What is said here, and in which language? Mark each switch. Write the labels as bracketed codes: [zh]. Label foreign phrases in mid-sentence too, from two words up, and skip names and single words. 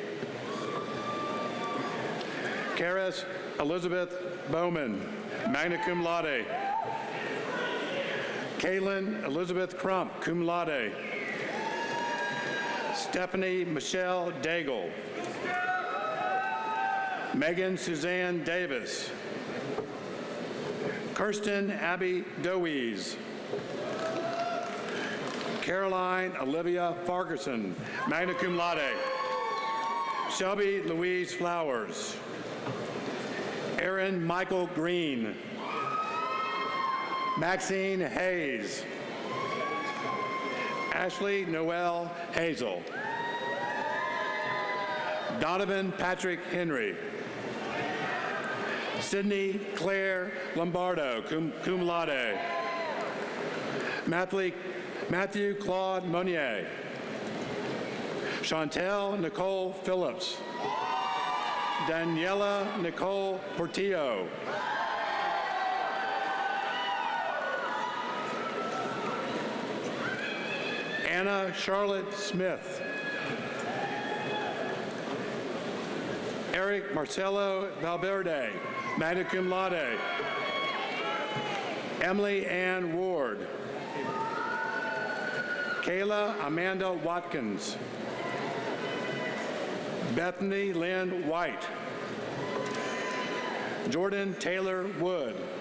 [en] Karis Elizabeth Bowman, [la] magna cum laude. [en] Kaylin Elizabeth Crump, [la] cum laude. [en] Stephanie Michelle Daigle. Megan Suzanne Davis. Kirsten Abby Dowies. Caroline Olivia Farquharson, [la] magna cum laude. [en] Shelby Louise Flowers. Aaron Michael Green. Maxine Hayes. Ashley Noel Hazel. Donovan Patrick Henry. Sydney Claire Lombardo, [la] cum laude. [en] Matthew Claude Monnier. Chantel Nicole Phillips. Daniela Nicole Portillo. Anna Charlotte Smith. Eric Marcelo Valverde, [la] magna cum laude. [en] Emily Ann Ward. Kayla Amanda Watkins. Bethany Lynn White. Jordan Taylor Wood.